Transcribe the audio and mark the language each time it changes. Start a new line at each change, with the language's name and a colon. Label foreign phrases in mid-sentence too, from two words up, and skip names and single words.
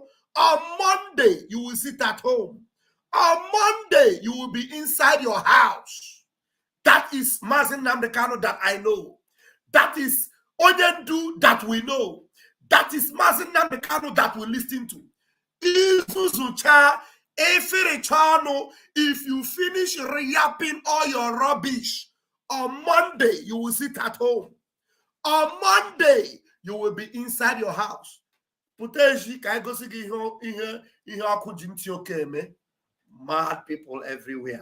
English: On Monday, you will sit at home. On Monday, you will be inside your house. That is Mazin Nambekano that I know. That is Odendu that we know. That is Mazin Nambekano that we listen to. Izuzucha Eferichano. If you finish reyapping all your rubbish, on Monday, you will sit at home. On Monday, you will be inside your house. Mad people everywhere.